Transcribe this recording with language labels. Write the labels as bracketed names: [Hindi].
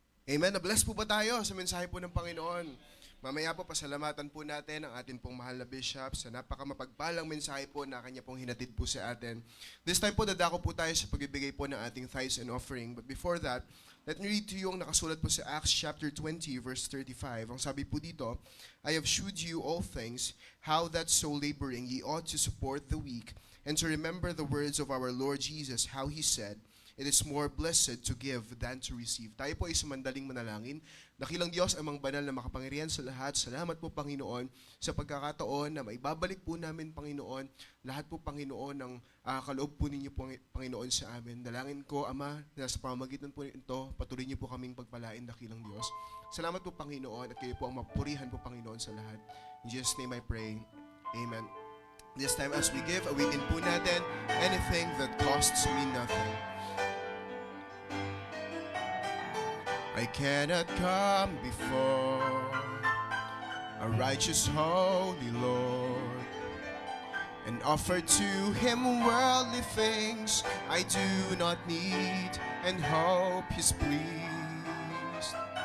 [English] Amen. [Filipino] Na-bless po ba tayo sa mensahe po ng Panginoon? Mamaya po, pasalamatan po natin ang ating pong mahal na bishop sa napakamapagpalang mensahe po na kanya pong hinatid po sa atin. [English] This time [Filipino] po, dadako po tayo sa pagbibigay po ng ating [English] tithes and offering. But before that, let me read to you [Filipino] ang nakasulat po sa [English] Acts chapter 20, verse 35. [Filipino] Ang sabi po dito, [English] I have shewed you all things, how that so laboring ye ought to support the weak, and to remember the words of our Lord Jesus, how he said, it is more blessed to give than to receive. [Filipino] Tayo po ay sumandaling manalangin. Dakilang Diyos, amang banal na makapangyarihan sa lahat. Salamat po, Panginoon, sa pagkakataon na maibabalik po namin, Panginoon, lahat po, Panginoon, ng kaloob po ninyo, Panginoon, sa amin. Dalangin ko, Ama, na sa pamamagitan po nito, patuloy niyo po kaming pagpalain, dakilang Diyos. Salamat po, Panginoon, at kayo po ang mapurihan po, Panginoon, sa lahat. [English] In Jesus' name I pray. Amen. This time as we give, [Filipino] awigin po natin [English] anything that costs me nothing. I cannot come before a righteous holy Lord and offer to him worldly things I do not need and hope he's pleased.